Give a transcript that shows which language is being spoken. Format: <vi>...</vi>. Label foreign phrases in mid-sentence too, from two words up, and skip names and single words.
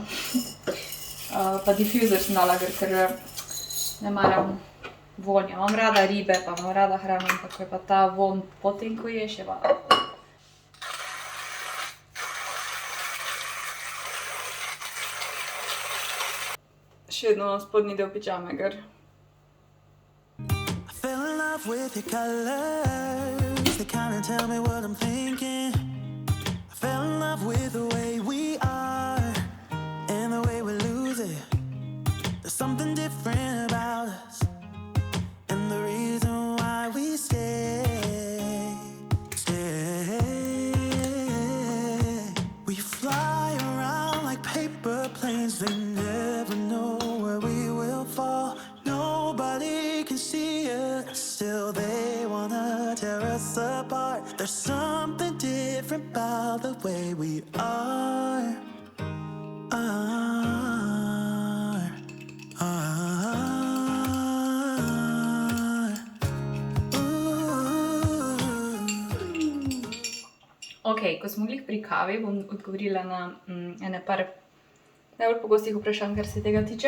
<sl>Pa diffuser sem dala, ker ne maram vonja. Imam rada ribe, pa imam rada hrano, ampak ko je pa ta von potem, ko ješ, je pa... Še vedno imam spodnji del pižame, gor.</sl> <en>I fell in love with your colors. They kinda tell me what I'm thinking. I fell in love with the way we are and the way we lose it. There's something different about us and the reason why we stay. We fly around like paper planes. They never know where we will fall. Nobody can see us. Still they wanna tear us apart. There's something different different about the way we are.</en> <sl>Ok, ko smo glih pri kavi, bom odgovorila na ene par najbolj pogostih vprašanj, kar se tega tiče.</sl>